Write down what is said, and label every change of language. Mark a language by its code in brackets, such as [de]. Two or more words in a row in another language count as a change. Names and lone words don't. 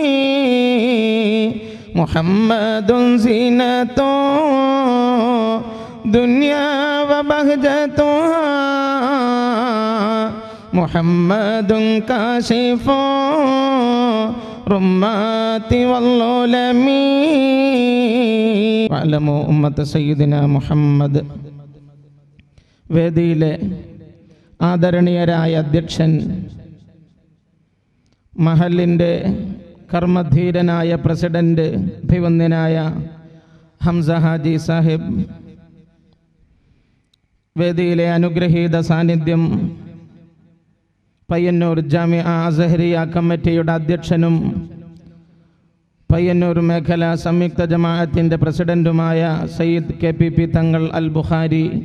[ar] محمد زينة دنيا وبهجتها محمد كاشف رمات والظلم واعلموا أمة سيدنا محمد. [ml] വേദിയിലെ ആദരണീയരായ അധ്യക്ഷൻ, മഹലിൻ്റെ കർമ്മധീരനായ പ്രസിഡന്റ് അഭിവന്ദ്യനായ ഹംസ ഹാജി സാഹിബ്, വേദിയിലെ അനുഗ്രഹീത സാന്നിധ്യം പയ്യന്നൂർ ജാമിഅ അസ്ഹരിയ കമ്മിറ്റിയുടെ അധ്യക്ഷനും പയ്യന്നൂർ മേഖല സംയുക്ത ജമാഅത്തിൻ്റെ പ്രസിഡന്റുമായ സയ്യിദ് KPP തങ്ങൾ അൽ ബുഖാരി,